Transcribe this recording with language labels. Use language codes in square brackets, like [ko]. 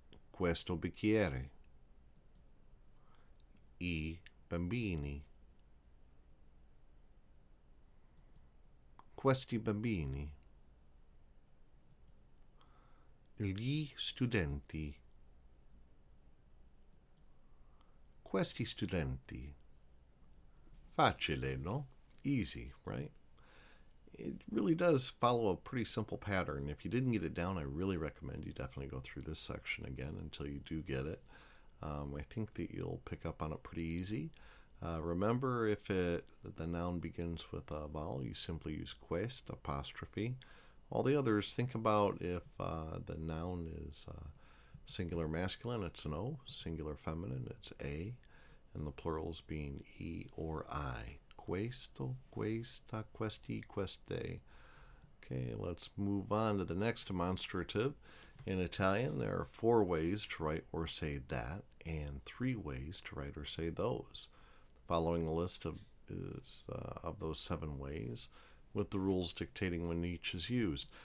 [it] questo bicchiere, i bambini, questi bambini, gli studenti, questi studenti. Facile, no? [en] Easy, right? It really does follow a pretty simple pattern. If you didn't get it down, I really recommend you definitely go through this section again until you do get it. I think that you'll pick up on it pretty easy. Remember, if the noun begins with a vowel, you simply use quest, apostrophe. All the others, think about if the noun is singular masculine, it's an O, singular feminine, it's A, and the plurals being E or I. [it] Questo, questa, questi, queste. [en] Okay, let's move on to the next demonstrative. In Italian, there are 4 ways to write or say that, and 3 ways to write or say those. Following a list of those 7 ways, with the rules dictating when each is used.